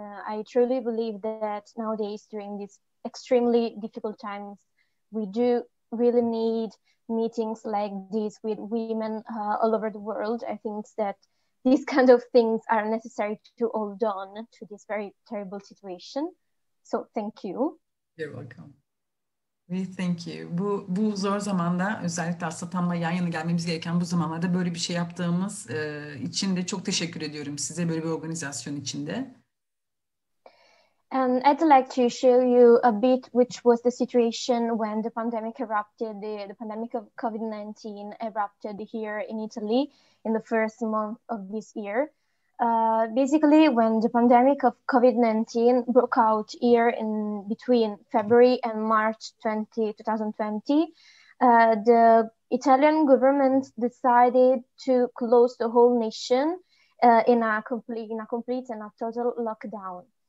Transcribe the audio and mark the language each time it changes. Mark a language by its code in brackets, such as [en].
[en] I truly believe that nowadays, during these extremely difficult times, we do really need meetings like this with women all over the world. I think that these kind of things are necessary to hold on to this very terrible situation. So thank you. You're welcome. We thank you. [tr] Bu zor zamanda, özellikle aslında tam da yan yana gelmemiz gereken bu zamanlarda böyle bir şey yaptığımız için de çok teşekkür ediyorum size, böyle bir organizasyon içinde. [en] And I'd like to show you a bit which was the situation when the pandemic erupted, the pandemic of COVID-19 erupted here in Italy in the first month of this year. Basically, when the pandemic of COVID-19 broke out here in between February and March 2020, the Italian government decided to close the whole nation in a complete and a total lockdown.